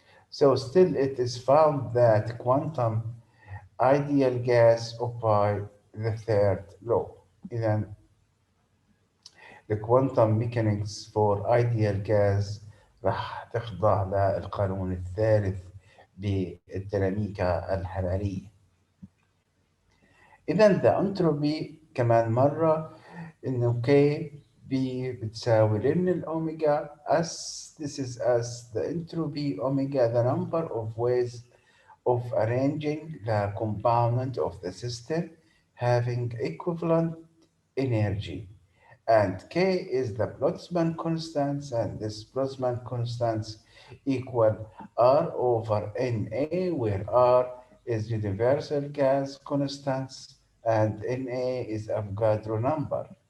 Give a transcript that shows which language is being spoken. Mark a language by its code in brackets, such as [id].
[en] So still it is found that quantum ideal gas obey the third law. [ar] إذا [en] the quantum mechanics for ideal gas [ar] راح تخضع للقانون الثالث بالديناميكا الحرارية. إذا [en] the entropy [ar] كمان مرة إنه K B بتساوي لن الأوميجا S. [en] This is as the entropy omega, the number of ways of arranging the component of the system having equivalent energy. And K is the Boltzmann constants, and this Boltzmann constants equal R over Na, where R is universal gas constants and Na is Avogadro number.